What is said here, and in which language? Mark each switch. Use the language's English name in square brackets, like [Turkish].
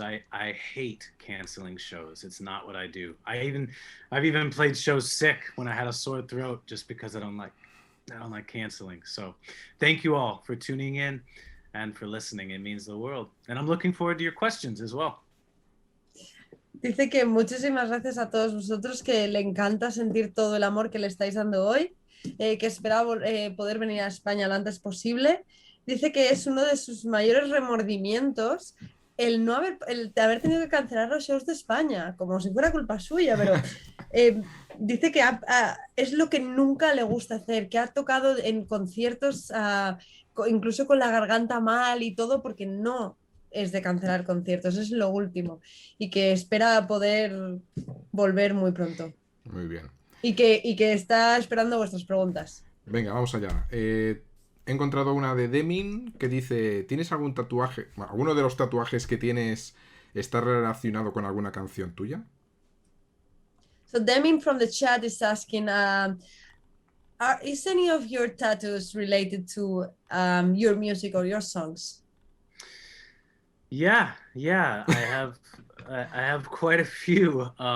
[English] I hate canceling shows. It's not what I do. I've even played shows sick when I had a sore throat just because I don't like canceling. So thank you all for tuning in and for listening. It means the world. And I'm looking forward to your questions as well. [Spanish] Dice que muchísimas gracias a todos vosotros, que le encanta sentir todo el amor que le estáis dando hoy, que espera poder venir a España lo antes posible. Dice que es uno de sus mayores remordimientos el haber tenido que cancelar los shows de España, como si fuera culpa suya, pero dice que es lo que nunca le gusta hacer, que ha tocado en conciertos incluso con la garganta mal y todo, porque no es de cancelar conciertos, es lo último, y que espera poder volver muy pronto. Muy bien. Y que está esperando vuestras preguntas. Venga, vamos allá. he encontrado una de Demin que dice, ¿tienes algún tatuaje? Bueno, ¿alguno de los tatuajes que tienes está relacionado con alguna canción tuya? [English] So Demin from the chat is asking, is any of your tattoos related to your music or your songs? Yeah, I have quite a few.